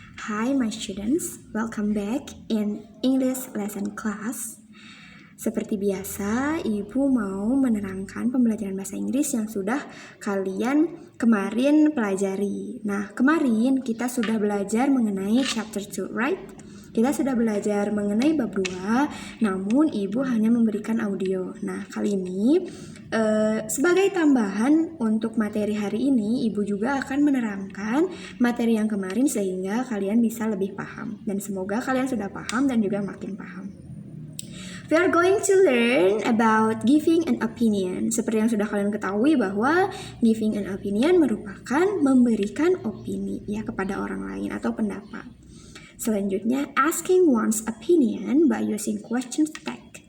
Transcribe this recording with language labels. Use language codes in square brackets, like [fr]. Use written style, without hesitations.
[en] Hi my students, welcome back in English lesson class. [id] Seperti biasa, Ibu mau menerangkan pembelajaran bahasa Inggris yang sudah kalian kemarin pelajari. Nah, kemarin kita sudah belajar mengenai [en] chapter 2, right? [id] Kita sudah belajar mengenai bab 2, namun Ibu hanya memberikan audio. Nah, kali ini sebagai tambahan untuk materi hari ini, Ibu juga akan menerangkan materi yang kemarin sehingga kalian bisa lebih paham. Dan semoga kalian sudah paham dan juga makin paham. [en] We are going to learn about giving an opinion. [id] Seperti yang sudah kalian ketahui bahwa [en] giving an opinion [id] merupakan memberikan opini ya kepada orang lain atau pendapat. [en] Selanjutnya, asking one's opinion by using question tag.